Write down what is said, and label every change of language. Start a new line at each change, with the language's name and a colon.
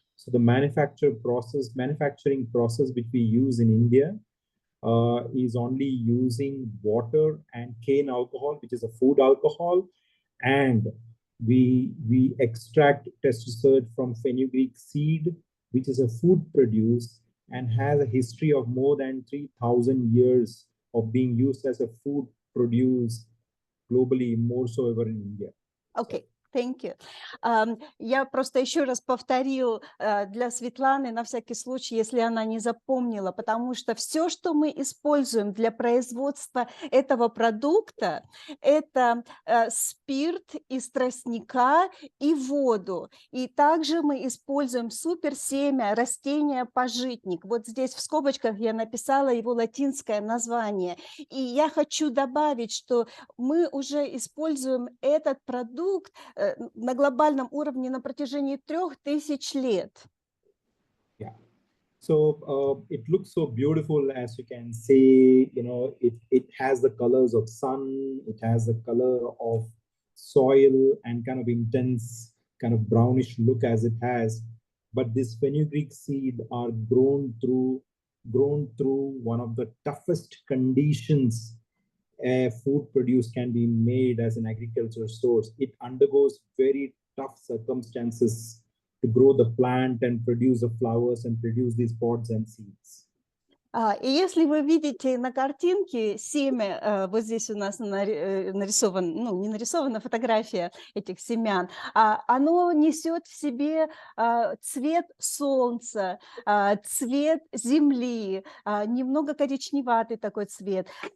English: So the manufacturing process which we use in India is only using water and cane alcohol, which is a food alcohol, and we extract testosterone from fenugreek seed, which is a food produce and has a history of more than 3,000 years of being used as a food produce globally, more so ever in India. Okay. Thank you.
Russian: Я просто еще раз повторю для Светланы, на всякий случай, если она не запомнила, потому что все, что мы используем для производства этого продукта, это спирт из тростника и воду. И также мы используем суперсемя растения пажитник. Вот здесь в скобочках я написала его латинское название. И я хочу добавить, что мы уже используем этот продукт на глобальном уровне на протяжении 3000 лет.
English: Yeah. So it looks so beautiful, as you can see. You know, it has the colors of sun, it has the color of soil, and kind of intense, kind of brownish look as it has. But this fenugreek seed are grown through one of the toughest conditions a food produce can be made as an agriculture source. It undergoes very tough circumstances to grow the plant and produce the flowers and produce these pods and seeds.
Russian: И если вы видите на картинке семя, вот здесь у нас нарисован, ну, не нарисована фотография этих семян, оно несет в себе цвет солнца, цвет земли, немного коричневатый такой цвет.